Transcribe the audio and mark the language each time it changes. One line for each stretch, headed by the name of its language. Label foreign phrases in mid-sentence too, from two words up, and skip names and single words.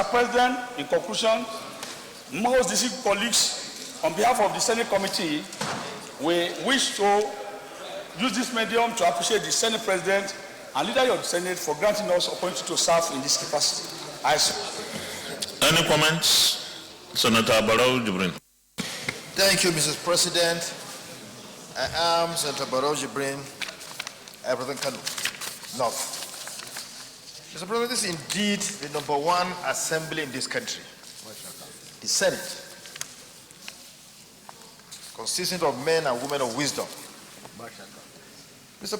English: President, in conclusion, most distinguished colleagues, on behalf of the Senate Committee, we wish to use this medium to appreciate the Senate President and leader of the Senate for granting us opportunity to serve in this capacity. Any comments? Senator Barau Jibrin. Thank you, Mr. President. I am Senator Barau Jibrin, I represent Kano North. Mr. President, this is indeed the #1 assembly in this country, the Senate. consisting of men and women of wisdom. Mr.